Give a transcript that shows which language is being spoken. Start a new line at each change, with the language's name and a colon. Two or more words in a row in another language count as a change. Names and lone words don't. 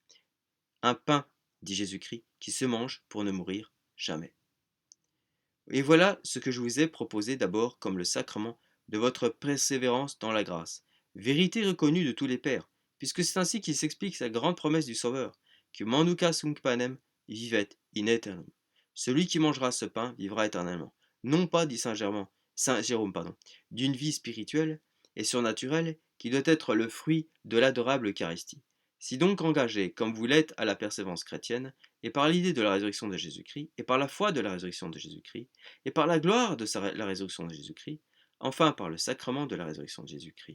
French: Un pain, dit Jésus-Christ, qui se mange pour ne mourir jamais. Et voilà ce que je vous ai proposé d'abord comme le sacrement de votre persévérance dans la grâce, vérité reconnue de tous les pères, puisque c'est ainsi qu'il s'explique sa grande promesse du Sauveur, que
Latin: Manduca sunt panem vivet in aeternum.
French: Celui qui mangera ce pain vivra éternellement. Non pas, dit Saint Jérôme, d'une vie spirituelle et surnaturelle qui doit être le fruit de l'adorable Eucharistie. Si donc engagé, comme vous l'êtes à la persévérance chrétienne, et par l'idée de la résurrection de Jésus-Christ, et par la foi de la résurrection de Jésus-Christ, et par la gloire de la résurrection de Jésus-Christ, enfin par le sacrement de la résurrection de Jésus-Christ.